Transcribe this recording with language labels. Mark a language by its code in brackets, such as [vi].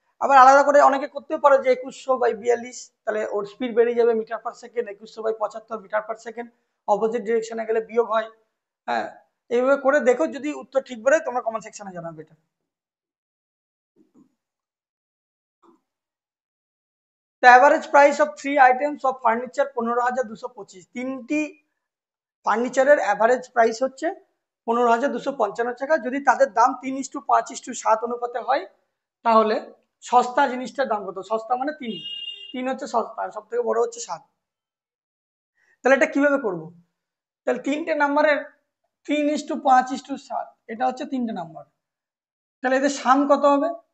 [bn] আবার আলাদা করে অনেকে করতেও পারে যে 2100/42, তাহলে ওর স্পিড বেরিয়ে যাবে metre per second, 2100/75 metre per second, opposite ডিরেকশনে গেলে বিয়োগ হয়। হ্যাঁ, এইভাবে করে দেখো, যদি উত্তর ঠিক বেরোয় তোমরা কমেন্ট সেকশনে জানাবে এটা। [en] The average price of 3 items of furniture 15,225, [bn] তিনটি ফার্নিচারের অ্যাভারেজ প্রাইস হচ্ছে 15,255 টাকা। যদি তাদের দাম 3:5:7 অনুপাতে হয় তাহলে সস্তা জিনিসটার দাম কত? সস্তা মানে 3, 3 হচ্ছে সস্তা, সব থেকে বড় হচ্ছে 7। তাহলে এটা কিভাবে করব? তাহলে তিনটে নাম্বারের 3:5:7, এটা হচ্ছে তিনটে নাম্বার, তাহলে এদের সাম কত হবে?